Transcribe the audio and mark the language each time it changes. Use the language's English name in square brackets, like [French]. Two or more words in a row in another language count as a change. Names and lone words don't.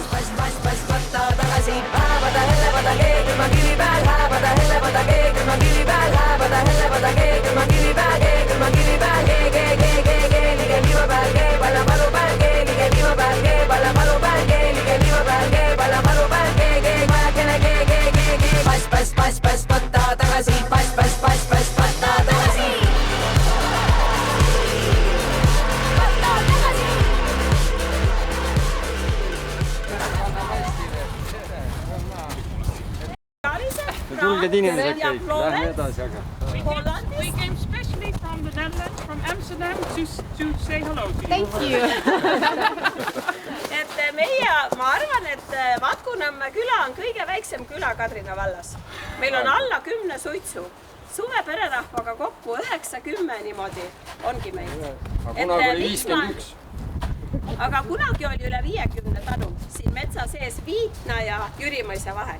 [Estonian] Võtta tagasi, hääpada hellepada keegi ma kivi pääl, hääpada hellepada keegi ma kivi pääl, hääpada hellepada keegi ma kivi pääl, keegi ma kivi pääl, keelige viima pääl, keepalla palu pääl, keelige viima pääl, keepalla palu pääl, keelige viima pääl, keepalla palu pääl, vajakene keegi, pass, võtta tagasi, pass, võtta tagasi. Tulged inimesed kõik, lähme edasi aga. [English] We came specially from the Netherlands, from Amsterdam to say hello to you. Thank you. [Estonian] Et meie, ma arvan, et Vatkunõmme küla on kõige väiksem küla Kadrina vallas. Meil on alla 10 suitsu. Suve pererahvaga kokku 9-10 niimoodi ongi meil. Kunagi oli 51. Aga kunagi oli üle 50 tanu siin metsa sees Viitna ja Jürimõisa vahel.